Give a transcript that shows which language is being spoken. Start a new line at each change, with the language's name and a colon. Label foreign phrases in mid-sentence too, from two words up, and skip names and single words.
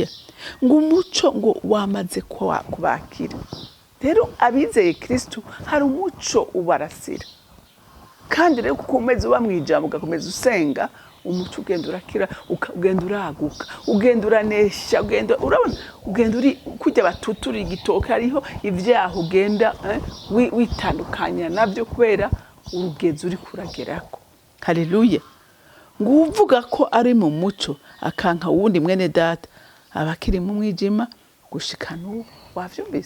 Rundi: Ngo umuco ngo wamaze kubakira. Rero abizeye Kristo hari umuco ubarasira. Kandi rero kuko umeze uba mwijambo ugakomeza usenga, umuco ugenda urakira, ugenda uraguka, ugenda uranesha, urabona ugenda uri kujya batutura igitoke, hariho ivyaho ugenda witandukanya navyo kubera urugezi uri kuragerako. Haleluya. Ngo uvuga ko ari mu muco akanka wundi mwene data abakiri mu mwijima gushika n'ubu. Wavyumvise?